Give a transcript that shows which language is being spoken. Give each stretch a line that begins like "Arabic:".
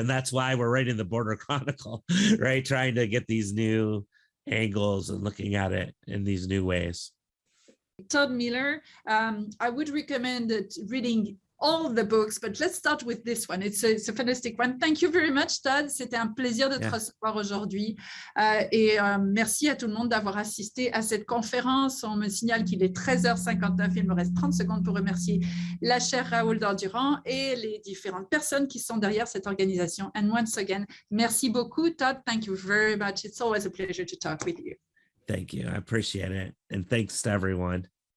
English: And that's why we're writing the Border Chronicle, right? Trying to get these new angles and looking at it in these new ways. Todd Miller, I would recommend reading all the books, but let's start with this one. It's a fantastic one. Thank you very much, Todd.
French: C'était un plaisir de te recevoir aujourd'hui. Et merci à tout le monde d'avoir assisté à cette conférence. On me signale qu'il est 13h59. Il me reste 30 secondes pour remercier la chaire Raoul-Dandurand et les différentes personnes qui sont derrière cette organisation.
English: And once again,
French: merci beaucoup,
English: Todd. Thank you very much. It's always a pleasure to talk with you. Thank you. I appreciate it. And thanks to everyone.